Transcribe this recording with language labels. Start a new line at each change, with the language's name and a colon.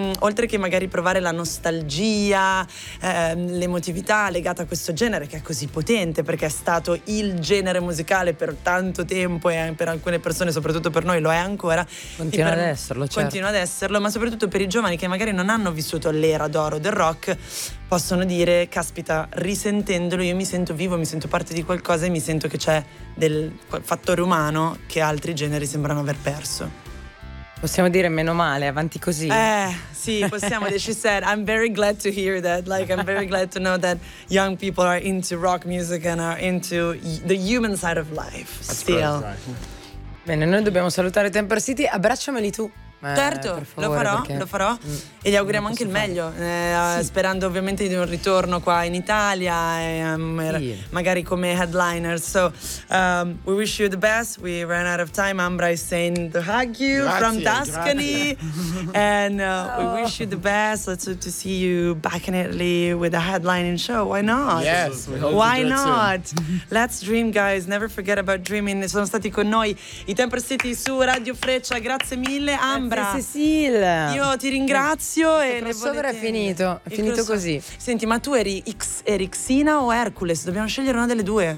Italian: oltre che magari provare la nostalgia, l'emotività legata a questo genere che è così potente perché è stato il genere musicale per tanto tempo e per alcune persone, soprattutto per noi, lo è ancora, continua ad esserlo, ma soprattutto per i giovani che magari non hanno vissuto l'era d'oro del rock, possono dire: caspita, risentendolo io mi sento vivo, mi sento parte di qualcosa e mi sento che c'è del fattore umano che altri generi sembrano aver perso. Possiamo dire meno male, avanti così. Sì, possiamo.
English: She said, I'm very glad to hear that. Like, I'm very glad to know that young people are into rock music and are into the human side of life. That's still.
Italian: Bene, noi dobbiamo salutare Temper City. Abbracciameli tu. Certo, favore, lo farò. E gli auguriamo anche il meglio, sperando ovviamente di un ritorno qua in Italia, magari come headliner.
English: So, we wish you the best. We ran out of time. Ambra is saying to hug you from Tuscany.
Italian: Grazie.
English: And we wish you the best. Let's hope to see you back in Italy with a headlining show. Why not? Yes, why not? Let's dream, guys. Never forget about dreaming.
Italian: Sono stati con noi i Temper City su Radio Freccia. Grazie mille, Ambra. Grazie, Cecile. Io ti ringrazio. Il crossover è finito così. Senti, ma tu eri Xena o Hercules? Dobbiamo scegliere una delle due.